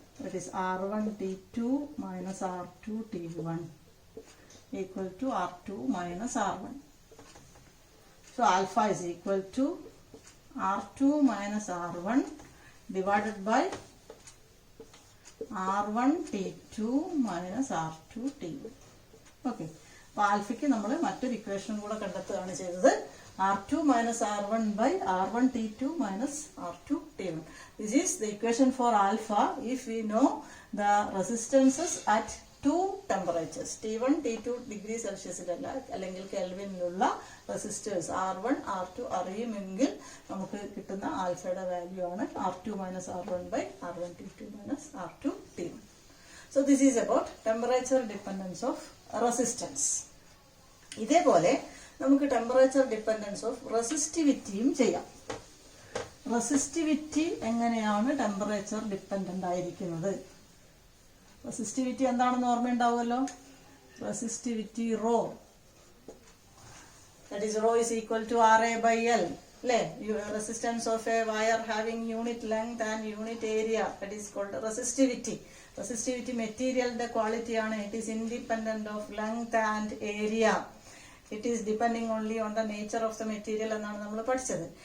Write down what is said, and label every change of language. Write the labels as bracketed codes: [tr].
[en] That is R1 T2 minus R2 T1 equal to R2 minus R1. So alpha is equal to R2 minus R1 divided by R1 T2 minus R2 T1. Okay. [ml] അപ്പോൾ ആൽഫയ്ക്ക് നമ്മൾ മറ്റൊരു equation കൂടെ കണ്ടെത്തുകയാണ് ചെയ്തത്. [en] R2 minus R1 by R1 T2 minus R2 T1. This is the equation for alpha if we know the resistances at two temperatures. [ml] T1, T2 degree Celsius അല്ലെങ്കിൽ കെൽവിനിലുള്ള resistors R1, R2 അറിയുമെങ്കിൽ നമുക്ക് കിട്ടുന്ന ആൽഫയുടെ value ആണ് [en] R2 minus R1 by R1 T2 minus R2 T1. So this is about temperature dependence of resistance. [ml] ഇതേപോലെ നമുക്ക് temperature dependence of റെസിസ്റ്റിവിറ്റിയും ചെയ്യാം. Resistivity എങ്ങനെയാണ് temperature dependent ആയിരിക്കുന്നത്? റെസിസ്റ്റിവിറ്റി എന്താണെന്ന് ഓർമ്മയുണ്ടാവുമല്ലോ. [en] Resistivity rho, that is rho is equal to RA by L. [ml] അല്ലേ? [en] Resistance of a wire having unit length and unit area, that is called resistivity. [ml] Resistivity മെറ്റീരിയലിന്റെ quality ആണ്. [en] It is independent of length and area. It is depending only on the nature of the material [ml] എന്നാണ് നമ്മൾ പഠിച്ചത്.